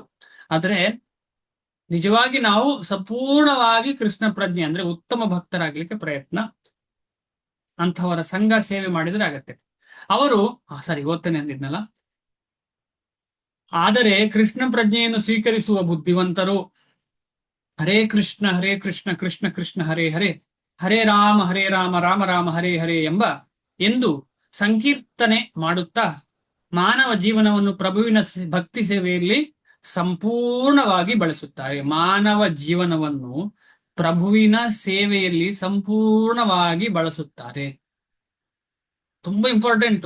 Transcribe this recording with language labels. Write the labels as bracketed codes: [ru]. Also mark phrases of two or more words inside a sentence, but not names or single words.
[kn] ಆದ್ರೆ ನಿಜವಾಗಿ ನಾವು ಸಂಪೂರ್ಣವಾಗಿ ಕೃಷ್ಣ ಪ್ರಜ್ಞೆ ಅಂದ್ರೆ ಉತ್ತಮ ಭಕ್ತರಾಗ್ಲಿಕ್ಕೆ ಪ್ರಯತ್ನ, ಅಂಥವರ ಸಂಘ ಸೇವೆ ಮಾಡಿದ್ರೆ ಆಗತ್ತೆ. ಅವರು ಓದ್ತೇನೆ ಅಂದಿದ್ನಲ್ಲ. ಆದರೆ ಕೃಷ್ಣ ಪ್ರಜ್ಞೆಯನ್ನು ಸ್ವೀಕರಿಸುವ ಬುದ್ಧಿವಂತರು ಹರೇ ಕೃಷ್ಣ ಕೃಷ್ಣ ಕೃಷ್ಣ ಹರೇ ಹರೇ ಹರೇ ರಾಮ ರಾಮ ರಾಮ ಹರೇ ಹರೇ ಎಂದು ಸಂಕೀರ್ತನೆ ಮಾಡುತ್ತಾ ಮಾನವ ಜೀವನವನ್ನು ಪ್ರಭುವಿನ ಭಕ್ತಿ ಸೇವೆಯಲ್ಲಿ ಸಂಪೂರ್ಣವಾಗಿ ಬಳಸುತ್ತಾರೆ. ಮಾನವ ಜೀವನವನ್ನು ಪ್ರಭುವಿನ ಸೇವೆಯಲ್ಲಿ ಸಂಪೂರ್ಣವಾಗಿ ಬಳಸುತ್ತಾರೆ. ತುಂಬಾ ಇಂಪಾರ್ಟೆಂಟು.